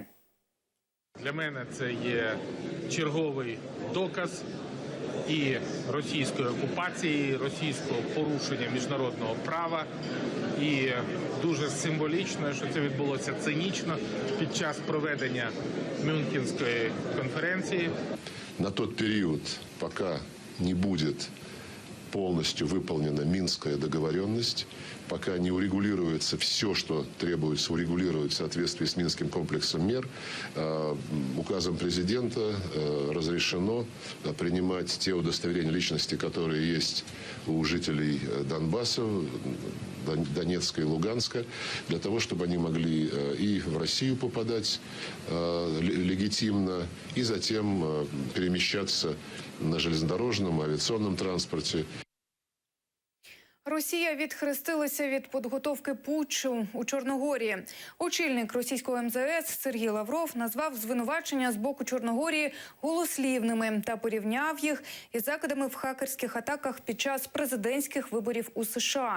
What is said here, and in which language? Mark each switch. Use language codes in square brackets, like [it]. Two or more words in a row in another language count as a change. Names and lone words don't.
[uk] Для мене це є черговий доказ і російської окупації, і російського порушення міжнародного права. І дуже символічно, що це відбулося цинічно під час проведення Мюнхенської конференції. [ru] На тот период, пока не будет полностью выполнена Минская договоренность, пока не урегулируется все, что требуется урегулировать в соответствии с Минским комплексом мер, указом президента разрешено принимать те удостоверения личности, которые есть у жителей Донбасса, Донецка и Луганска, для того, чтобы они могли и в Россию попадать легитимно, и затем перемещаться на железнодорожном, авиационном транспорте. [uk] Росія відхрестилася від підготовки путчу у Чорногорії. Очільник російського МЗС Сергій Лавров назвав звинувачення з боку Чорногорії голослівними та порівняв їх із закидами в хакерських атаках під час президентських виборів у США.